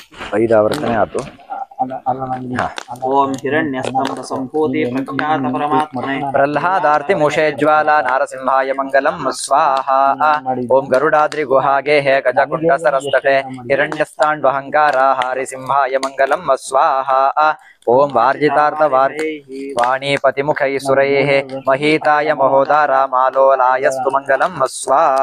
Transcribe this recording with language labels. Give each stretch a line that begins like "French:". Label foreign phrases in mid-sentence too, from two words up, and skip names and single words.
Kannada: ಐದು ಆವರ್ತನೆ ಆಯ್ತು.
Sanskrit: ಓಂ ಹಿರಣ್ಯಸ್ತಂಭ ಸಂಭೂತಿ ಪ್ರಖ್ಯಾತ ಪರಮಾತ್ಮನೆ ಪ್ರಹ್ಲಾದಾರ್ತಿ ಮುಷೇಜ್ವಾಲ ನಾರಸಿಂಹಾಯ ಮಂಗಲಂ ಸ್ವಾಹ. ಓಂ ಗರುಡಾದ್ರಿ ಗುಹಾಗೆ ಹೇ ಗಜಕುಂಡ ಸರಸ್ತಟೆ ಹಿರಣ್ಯಸ್ತಾಂಡ್ವಹಂಕಾರ ಹಾರಿ ಸಿಂಹಾಯ ಮಂಗಲಂ ಸ್ವಾಹ. ಓಂ ವಾರ್ಜಿತಾರ್ಥ ವಾಣೀಪತಿ ಮುಖೈ ಸುರೈಃ ಮಹೀತಾಯ ಮಹೋದಾರ ಮಾಲೋಲಾಯಸ್ತು ಮಂಗಲಂ ಸ್ವಾಹ.